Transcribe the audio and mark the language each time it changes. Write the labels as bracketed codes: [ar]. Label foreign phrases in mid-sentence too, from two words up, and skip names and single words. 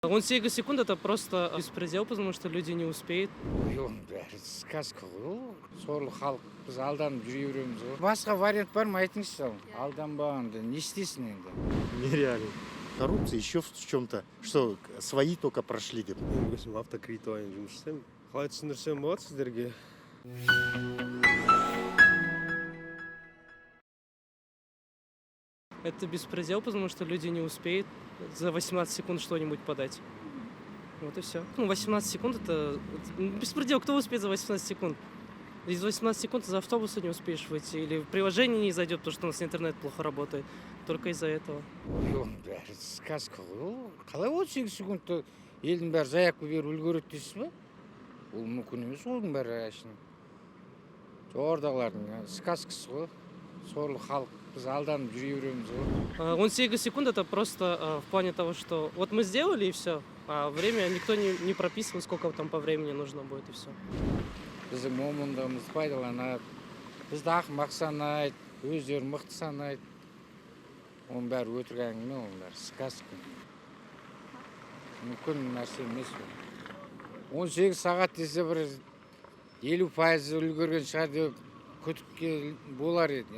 [ru] 18 секунд это просто беспредел, потому что люди не успеют. [kk] Оның бәрі сказка ғой. Сорлы халық біз алданып жүре береміз ғой. Басқа вариант бар ма, айтыңызшы ал. Алданбағанда не істейсің енді? [ru] Нереально. Коррупция еще в чем-то, что свои только прошли деп. [kk] Өзім автокредитованиемен жұмыс істеймін. Қалай түсіндірсем болады сіздерге? [ru] Это беспредел, потому что люди не успеют за 18 секунд что-нибудь подать. Вот и все. 18 секунд это беспредел. Кто успеет за 18 секунд? Из 18 секунд из автобуса не успеешь выйти. Или в приложение не зайдет, потому что у нас интернет плохо работает. Только из-за этого. [kk] Оның бәрі сказка ғой. Қалай 18 секундта елдің бәрі заявка беріп үлгереді дейсіз ба? Ол мүмкін емес, оның бәрі әшейін. Жоғардағылардың сказкасы ғой. Сорлы халық біз алданып жүре береміз ғой. [ru] 18 секунд это просто в плане того, что вот мы сделали и все. А время никто не прописывал, сколько там по времени нужно будет и все. [kk] Біздің момындығымызды пайдаланады. Бізді ақымақ санайды, өздері мықты санайды. Оның бәрі өтірік әңгіме, оның бәрі сказка. Мүмкін нәрсе емес ол. 18 сағат десе бір 50% үлгерген шығар деп күтікке болар еді.